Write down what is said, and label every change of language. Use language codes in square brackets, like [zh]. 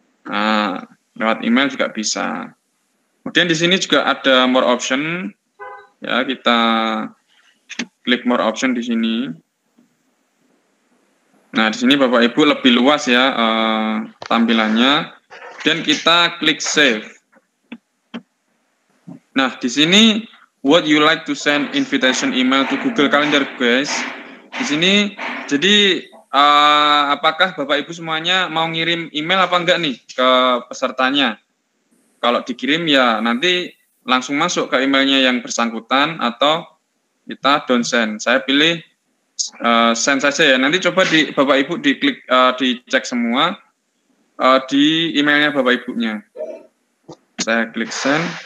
[id] Nah, lewat email juga bisa. Kemudian di sini juga ada more option. Ya, kita klik more option di sini. Nah, di sini Bapak Ibu lebih luas ya tampilannya. Dan kita klik save. Nah, di sini [en] would you like to send invitation email to Google Calendar, guys? [id] Di sini jadi apakah Bapak Ibu semuanya mau ngirim email apa enggak nih ke pesertanya? Kalau dikirim ya nanti langsung masuk ke emailnya yang bersangkutan, atau kita [en] don't send. [id] Saya pilih send saja ya. Nanti coba Bapak Ibu diklik, dicek semua di emailnya Bapak Ibunya. Saya klik send.